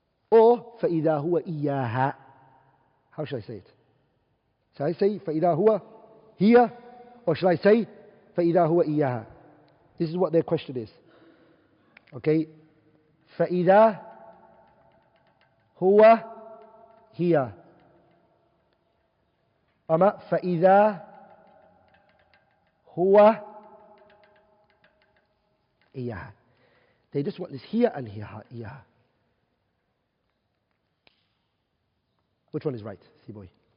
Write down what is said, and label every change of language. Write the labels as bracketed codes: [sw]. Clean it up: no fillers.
[en] Or [ar] فإذا هو إياها. [en] How should I say it? Shall I say [ar] فإذا هو هي, [en] or shall I say [ar] فإذا هو إياها? [en] This is what their question is. Okay? [ar] فإذا هو هي أما فإذا هو إياها. [en] They just want this here and here. [ar] إياها. [en] Which one is right, Sibawayh?